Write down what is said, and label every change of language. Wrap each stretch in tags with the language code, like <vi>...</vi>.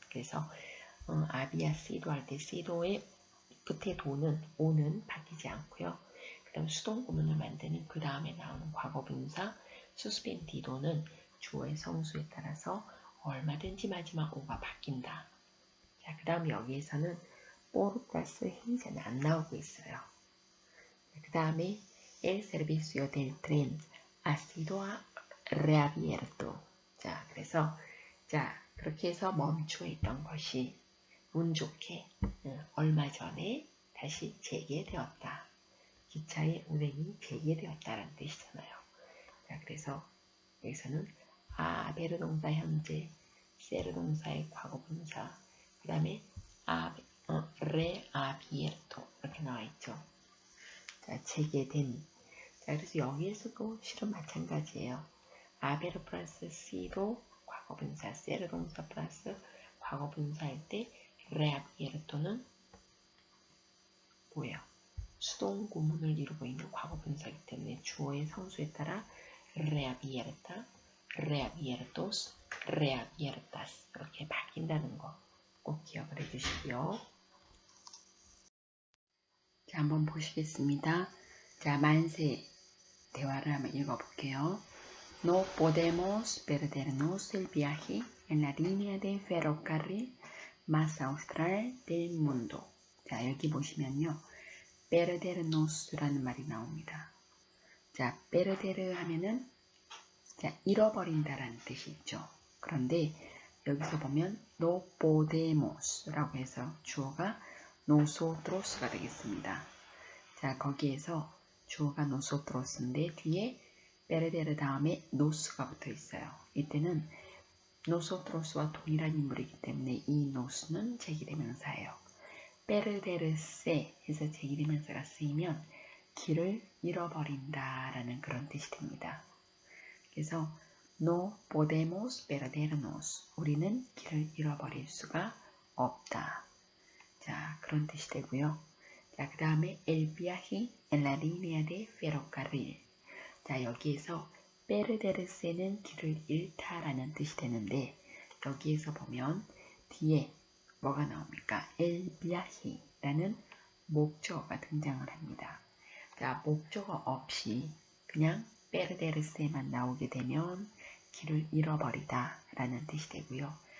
<ko>그래서 아비아 시도 할 때 시도의 끝에 도는 오는 바뀌지 않고요. 그 다음 수동구문을 만드는 그 다음에 나오는 과거분사 수스펜디도는 주어의 성수에 따라서 얼마든지 마지막 오가 바뀐다. 자, 그 다음 여기에서는 por 플러스 행사는 안 나오고 있어요. 그 다음에</ko> <es>el servicio del tren ha sido reabierto.</es> <ko>자, 그래서 자 그렇게 해서 멈추어 있던 것이 운 좋게 얼마 전에 다시 재개되었다. 기차의 운행이 재개되었다라는 뜻이잖아요. 자, 그래서 여기서는 베르 동사 현재, 세르 동사의 과거 분사, 그 다음에 reabierto 이렇게 나와 있죠. 자, 재개된. 자, 그래서 여기에서도 실은 마찬가지예요. 아베르 플러스 시도 과거 분사, 세르 동사 플러스 과거 분사할 때 reabierto는 뭐예요? 수동 구문을 이루고 있는 과거 분사이기 때문에 주어의 성수에 따라 reabierta, reabiertos, reabiertas 이렇게 바뀐다는 거 꼭 기억을 해주시고요. 자, 한번 보시겠습니다. 자, 만세 대화를 한번 읽어볼게요.</ko> <es>No podemos perdernos el viaje en la línea de ferrocarril más austral del mundo.</es> <ko>자, 여기 보시면요. perdernos라는 말이 나옵니다. 자, perder 하면은 자, 잃어버린다라는 뜻이 있죠. 그런데 여기서 보면</ko> <es>no podemos</es> <ko>라고 해서 주어가 nosotros가 되겠습니다. 자, 거기에서 주어가 nosotros인데 뒤에 perder 다음에 nos가 붙어 있어요. 이때는 nosotros와 동일한 인물이기 때문에 이 nos는 제기대명사예요. perderse 해서 제기대명사가 쓰이면 길을 잃어버린다 라는 그런 뜻이 됩니다. 그래서</ko> <es>no podemos perdernos.</es> <ko>우리는 길을 잃어버릴 수가 없다. 자, 그런 뜻이 되고요. 자, 그 다음에</ko> <es>el viaje en la línea de ferrocarril.</es> <ko>자, 여기에서 perderse는 길을 잃다라는 뜻이 되는데 여기에서 보면 뒤에 뭐가 나옵니까? el viaje라는 목적어가 등장을 합니다. 자, 목적어 없이 그냥 perderse만 나오게 되면 길을 잃어버리다 라는 뜻이 되고요.</ko>